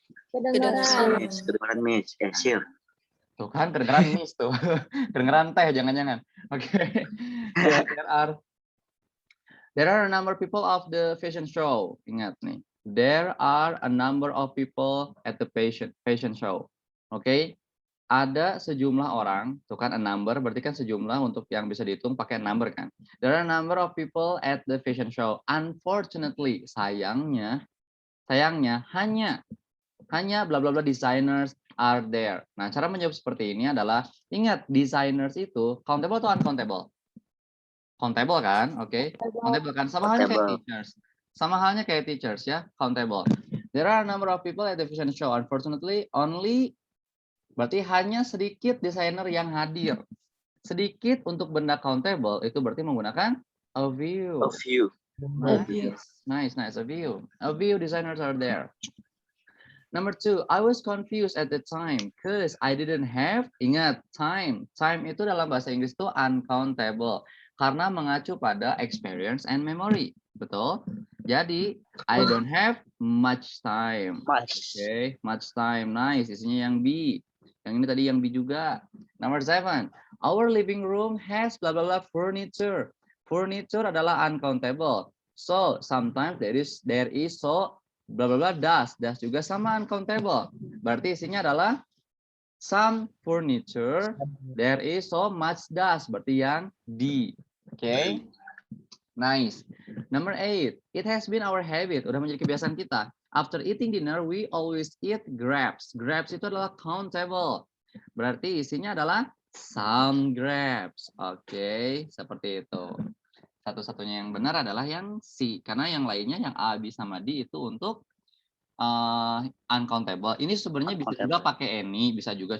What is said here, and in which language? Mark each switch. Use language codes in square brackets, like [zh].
[id] Kedengaran, Miss. Sure. Tuh kan, kedengeran Miss tuh. Kedengeran teh, jangan-jangan. Oke. [en] Yeah, there are a number of people of the fashion show. [id] Ingat nih. [en] There are a number of people at the fashion show. Okay? [id] ada sejumlah orang, tuh kan a number, berarti kan sejumlah untuk yang bisa dihitung pakai number kan. [en] There are a number of people at the fashion show. Unfortunately, [id] sayangnya hanya [en] bla bla bla designers are there. [id] Nah, cara menjawab seperti ini adalah ingat designers itu countable atau uncountable? Countable kan? Oke. Countable kan? Sama halnya kayak [en] Portable. [id] teachers. Sama halnya kayak teachers ya, countable. [en] There are a number of people at the fashion show. Unfortunately, only [id] berarti hanya sedikit desainer yang hadir. Sedikit untuk benda countable itu berarti menggunakan a few. [en] A few. Nice. A few. A few designers are there. Number 2, I was confused at the time because I didn't have, ingat, time. [id] Time itu dalam bahasa Inggris itu uncountable karena mengacu pada [en] experience and memory. [id] Betul? [en] Jadi, I don't have much time. Much. Okay, much time. Nice, [id] isinya yang B. Yang ini tadi yang B juga. [en] Number 7, our living room has blah blah blah furniture. [id] Furniture adalah uncountable. [en] So, sometimes there is so blah blah blah das juga sama uncountable. [id] Berarti isinya adalah some furniture, [en] there is so much dust, [id] berarti yang D. Oke. Nice. [en] Number 8, it has been our habit, [id] udah menjadi kebiasaan kita. [en] After eating dinner, we always eat grapes. [id] Grapes itu adalah countable. Berarti isinya adalah some grapes. Oke, seperti itu. Satu-satunya yang benar adalah yang C, karena yang lainnya yang A, B, sama D itu untuk uncountable. Ini sebenarnya bisa juga pakai any, bisa juga.